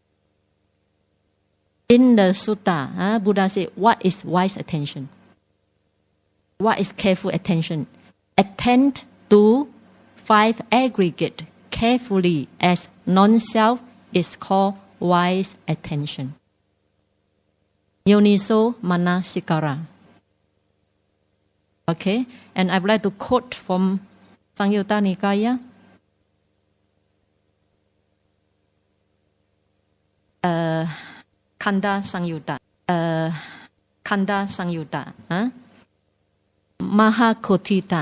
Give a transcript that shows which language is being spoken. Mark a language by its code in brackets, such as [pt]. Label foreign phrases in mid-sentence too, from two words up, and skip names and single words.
[en] In the sutta, Buddha said, what is wise attention? What is careful attention? Attend to 5 aggregate carefully as non-self is called wise attention. [pi] Yoniso manasikara. [en] Okay, and I would like to quote from Samyutta Nikaya. Khanda Samyutta. Khanda Samyutta. Mahakotita.